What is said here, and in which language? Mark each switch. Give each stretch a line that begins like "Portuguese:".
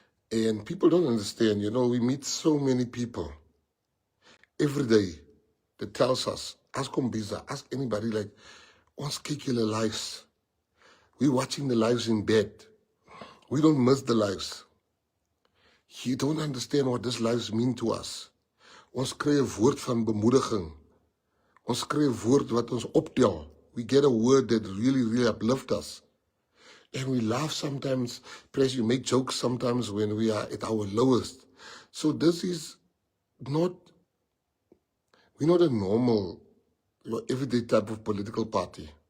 English: And people don't understand, you know, we meet so many people every day that tells us, ask Kombiza, ask anybody, like,
Afrikaans: Ons kyk julle
English: lives. We're watching the lives in bed. We don't miss the lives. You don't understand what these lives mean to us.
Afrikaans: Ons kry 'n woord van bemoediging. Ons kry 'n woord wat ons optel.
English: We get a word that really, really uplifts us. And we laugh sometimes, Press, you make jokes sometimes when we are at our lowest. So this is not, we're not a normal, everyday type of political party.